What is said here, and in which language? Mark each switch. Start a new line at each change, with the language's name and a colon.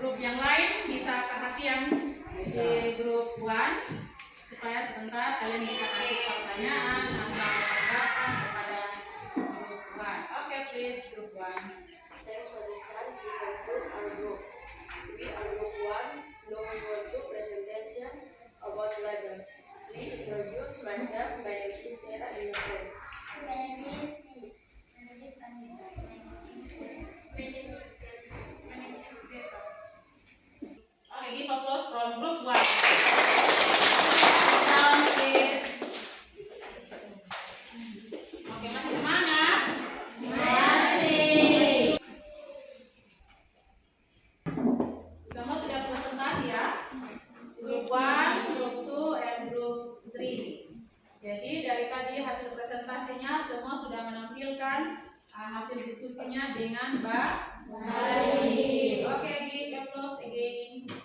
Indonesian: Grup yang lain bisa perhatian di grup 1 supaya sebentar kalian bisa kasih pertanyaan atau tanggapan kepada grup 1.
English: Oke, please, grup 1. Thanks for the chance to conclude our group. We are group 1. Now we want to presentation about label. Please introduce myself. My name is Sarah and your friends. My name is Steve. My name is Anissa. My name is Glenn. My name is Kelsey. My name is Bethel. Okay, give applause from group 1. Down, please.
Indonesian: Oke, masih semangat? Masih. Semua sudah presentasi ya?
English: Group 1, group 2, and group 3.
Indonesian: Jadi dari tadi hasil presentasinya semua sudah menampilkan hasil diskusinya dengan baik.
English: Oke, give applause again.